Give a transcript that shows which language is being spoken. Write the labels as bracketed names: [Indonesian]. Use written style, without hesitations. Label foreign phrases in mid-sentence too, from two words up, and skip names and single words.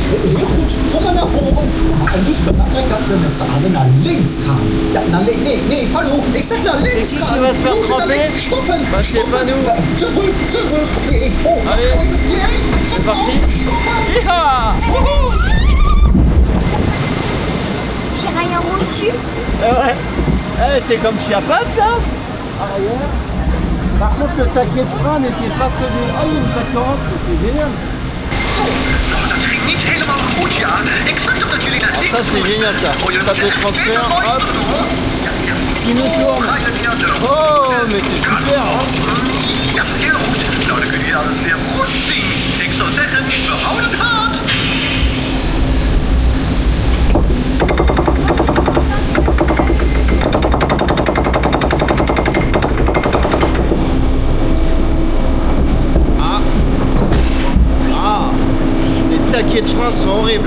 [Dutch] Heel goed, kom maar naar voren. En dus belangrijk dat we met z'n allen naar links gaan. Ja, naar links. Nee, hallo. Ik zeg naar links [French] qui [Dutch] gaan. [French] va se faire [Dutch] We moeten naar [French] tremper? [Dutch] links. Stoppen, [French] Bah, c'est pas nous. [Dutch] Terug. Nee. Oh, dat [French] Allez. [Dutch] is even. Nee, [French] C'est parti. [Dutch] stoppen. Hiha! [French] J'ai rien reçu. Ouais. C'est comme Chiapas, ça. Arrière. Par contre, le taquet de frein n'était pas très bien. Ah, il y a une plaque 40, c'est génial. [Dutch] Dat ging niet helemaal goed, ja. Ik zag dat jullie naar links [French] Ça, c'est génial, ça. Tape de transfert, hop, qui nous tourne. [Dutch] Ga je naar de [French] Oh, mais c'est super, hein. [Dutch] Ja, heel goed. Nou, dan kun je alles weer goed zien. Ik zou zeggen, we houden het. [French] Les taquets de frein sont horribles.